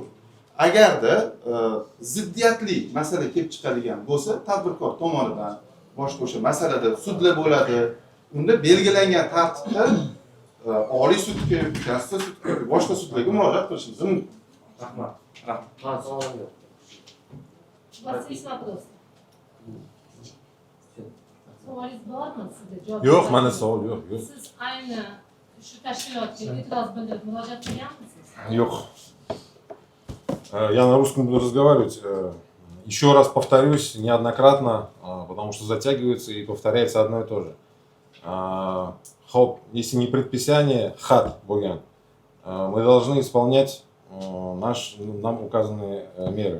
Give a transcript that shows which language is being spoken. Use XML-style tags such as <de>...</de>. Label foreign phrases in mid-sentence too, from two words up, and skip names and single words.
<uz>Agarda ziddiyatli masala kelib chiqadigan bo'lsa, tadbirkor tomonidan boshqa o'sha masalada sudlar bo'ladi. Unda belgilangan tartibda Oliy sudga yoki Konstitutsiya sudga yoki boshqa sudlarga murojaat qilishimiz mumkin. Rahmat. Rahmat. Savolim yo'q.</uz> <ru>Вас есть вопрос?</ru> <uz>Savolingiz bormi sizda? Yo'q, mana savol yo'q. Siz ayni shu tashkilotga e'tiroz bildirib murojaat qilganmisiz? Yok.</uz> <ru>Я на русском буду разговаривать. Еще раз повторюсь неоднократно, потому что затягивается и повторяется одно и то же. Хоп, если не предписание, хат, Буян, мы должны исполнять нам указанные меры.</ru>